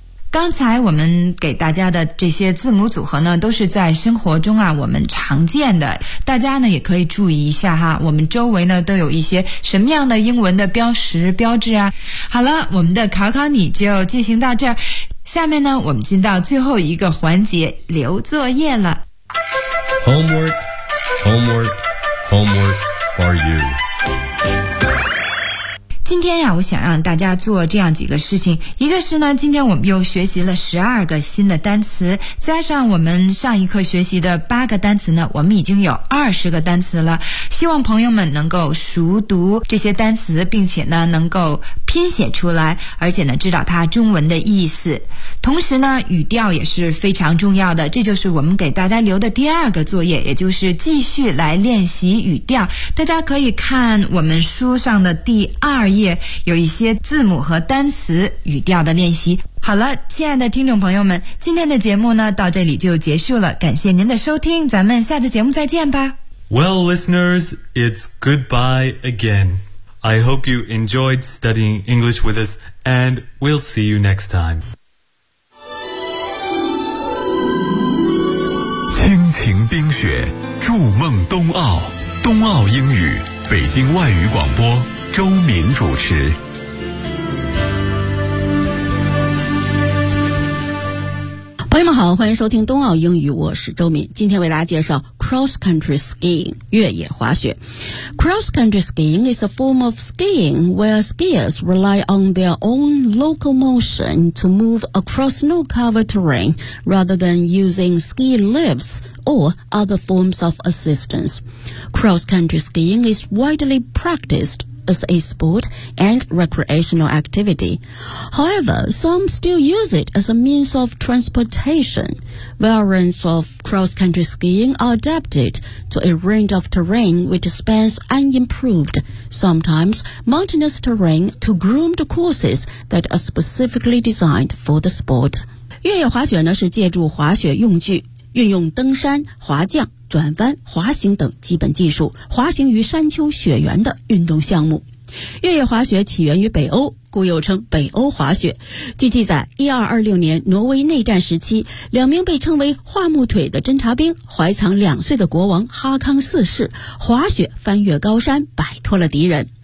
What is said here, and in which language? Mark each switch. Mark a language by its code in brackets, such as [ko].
[zh] 刚才我们给大家的这些字母组合呢，都是在生活中啊我们常见的，大家呢也可以注意一下哈，我们周围呢都有一些什么样的英文的标识标志啊。好了，我们的考考你就进行到这儿，下面呢我们进到最后一个环节，留作业了。 [en] Homework, homework, homework for you。 [zh] 今天呀，我想让大家做这样几个事情。一个是呢，今天我们又学习了12个新的单词，加上我们上一课学习的8个单词呢，我们已经有20个单词了。希望朋友们能够熟读这些单词，并且呢能够拼写出来，而且呢知道它中文的意思。同时呢，语调也是非常重要的，这就是我们给大家留的第2个作业，也就是继续来练习语调。大家可以看我们书上的第2页，有一些字母和单词语调的练习。好了，亲爱的听众朋友们，今天的节目呢到这里就结束了，感谢您的收听，咱们下次节目再见吧。 [en] Well listeners, it's goodbye again. I hope you enjoyed studying English with us, and we'll see you next time. [zh] 亲情冰雪，筑梦冬奥，冬奥英语，北京外语广播，周敏主持。朋友们好，欢迎收听冬奥英语，我是周敏。今天为大家介绍 cross country skiing 越野滑雪。 [en] Cross country skiing is a form of skiing where skiers rely on their own locomotion to move across snow-covered terrain rather than using ski lifts or other forms of assistance. Cross country skiing is widely practiced as a sport and recreational activity. However, some still use it as a means of transportation. Variants of cross-country skiing are adapted to a range of terrain which spans unimproved, sometimes mountainous terrain to groomed courses that are specifically designed for the sport. [zh] 越野滑雪呢，是借助滑雪用具，运用登山、滑降、转弯、滑行等基本技术，滑行于山丘雪原的运动项目。越野滑雪起源于北欧，故又称北欧滑雪。据记载，1226年挪威内战时期，两名被称为桦木腿的侦察兵怀藏两岁的国王哈康四世，滑雪翻越高山，摆脱了敌人。